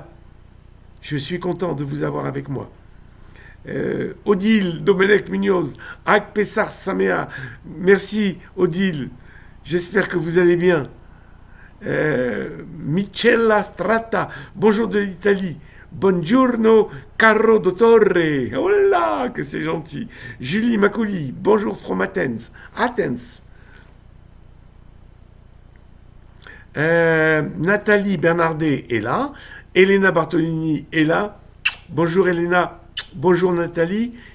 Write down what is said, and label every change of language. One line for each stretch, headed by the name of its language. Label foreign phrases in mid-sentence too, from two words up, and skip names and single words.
French: Je suis content de vous avoir avec moi. Odile Domenech Munoz, Ak Pessar Samea. Merci Odile. J'espère que vous allez bien. Michela Strata, bonjour de l'Italie.
Italian: Buongiorno caro dottore.
French: Oh là, que c'est gentil. Julie Macoli, bonjour from Athens. Nathalie Bernardet est là. Elena Bartolini est là. Bonjour Elena. Bonjour Nathalie.